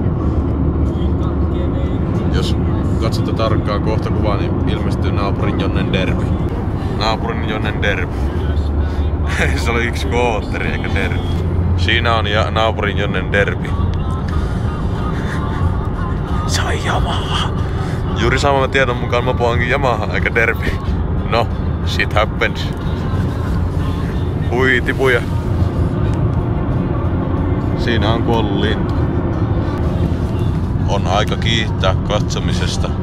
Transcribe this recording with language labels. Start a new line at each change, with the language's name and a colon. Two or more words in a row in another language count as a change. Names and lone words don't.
Finnish: Jos katsotte tarkkaan kohtakuvaa, niin ilmestyy naapurin Jonnen derby. Naapurin Jonnen derby. Se oli yksi kootteri eikä derby. Siinä on naapurin Jonnen derby. Se on Yamaha. Juuri saman tiedon mukaan mopo onkin Yamaha eikä derby.
English: No, shit happens.
Finnish: Hui tipuja. Siinä on kuollut lintu. On aika kiittää katsomisesta.